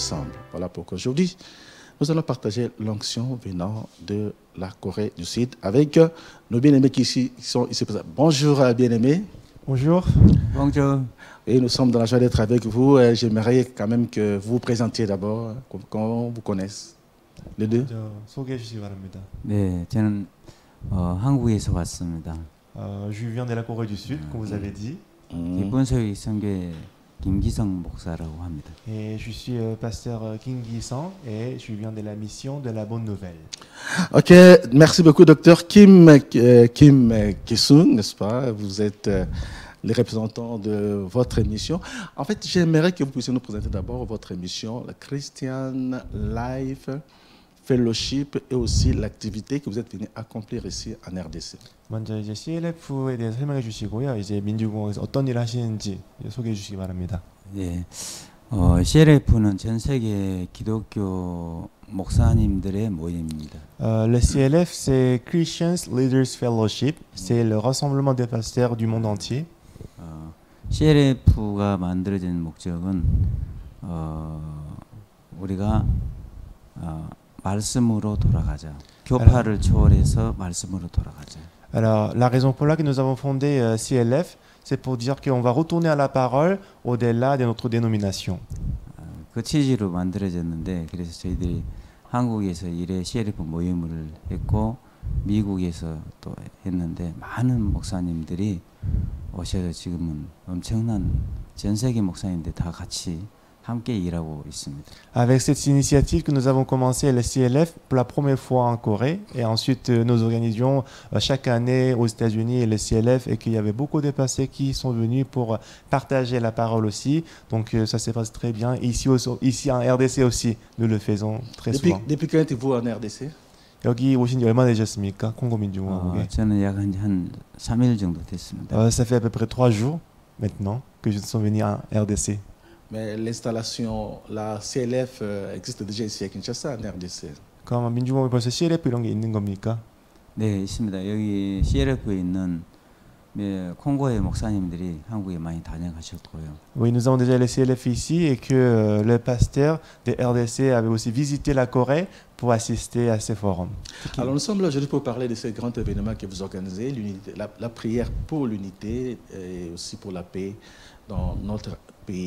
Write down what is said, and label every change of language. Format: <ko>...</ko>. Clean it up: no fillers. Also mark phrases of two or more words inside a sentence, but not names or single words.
<fr>» Voilà pourquoi aujourd'hui, nous allons partager l'onction venant de la Corée du Sud avec nos bien-aimés qui sont ici présents. Bonjour bien-aimés. Bonjour. Bonjour. Et nous sommes dans la joie d'être avec vous. J'aimerais quand même que vous vous présentiez d'abord, qu'on vous connaisse. Les deux.</fr> <ko>소개해 주시기 바랍니다. 네, 저는 한국에서 왔습니다.</ko> <fr>Je viens de la Corée du Sud, comme vous avez dit.</fr> <ko>기본소위 선교회 김기성 목사라고 합니다.</ko> <fr>Et je suis pasteur Kim Gi-sung et je viens de la mission de la bonne nouvelle. Ok, merci beaucoup, docteur Kim Ki-sung, n'est-ce pas? Vous êtes les représentants de votre émission. En fait, j'aimerais que vous puissiez nous présenter d'abord votre émission, la Christian Life Fellowship, et aussi l'activité que vous êtes venu accomplir ici en RDC.</fr> <ko>먼저 이제 CLF에 대해서 설명해 주시고요. 이제 민주공화국에서 어떤 일을 하시는지 소개해 주시기 바랍니다. 네, CLF는 전 세계 기독교 목사님들의 모임입니다.</ko> <fr>Le CLF, c'est Christians Leaders Fellowship. C'est le rassemblement des pasteurs du monde entier.</fr> <ko>CLF가 만들어진 목적은 우리가 말씀으로 돌아가자. 교파를 초월해서 말씀으로 돌아가자.</ko> <fr>Alors, la raison pour laquelle nous avons fondé CLF, c'est pour dire qu'on va retourner à la parole au-delà de notre dénomination.</fr> <ko>그 취지로 만들어졌는데, 그래서 저희들이 한국에서 이래 CLF 모임을 했고 미국에서 또 했는데 많은 목사님들이 오셔서 지금은 엄청난 전 세계 목사님들 다 같이 함께 일하고 있습니다.</ko> <fr>Avec cette initiative que nous avons commencé le CLF pour la première fois en Corée et ensuite nous organisions chaque année aux États-Unis le CLF et qu'il y avait beaucoup de pasteurs qui sont venus pour partager la parole aussi. Donc ça se passe très bien. Ici en RDC aussi, nous le faisons très souvent. Depuis quand êtes-vous en RDC?</fr> <ko>여기 오신 지 얼마나 되셨습니까? 콩고민주공화국에. 저는 약 한 3일 정도 됐습니다.</ko> <fr>Ça fait à peu près 3 jours maintenant que je suis venu en RDC. Mais l'installation, la CLF existe déjà ici à Kinshasa, en RDC.</fr> <ko>그럼 민주공화국에 벌써 CLF 이런 게 있는 겁니까? 네, 있습니다. 여기 CLF에 있는 콩고의 목사님들이 한국에 많이 다녀가셨고요.</ko> <fr>Oui, nous avons déjà le CLF ici et que le pasteur de RDC avait aussi visité la Corée pour assister à ces forums. Alors nous sommes là aujourd'hui pour parler de ce grand événement que vous organisez, la prière pour l'unité et aussi pour la paix dans notre pays.</fr>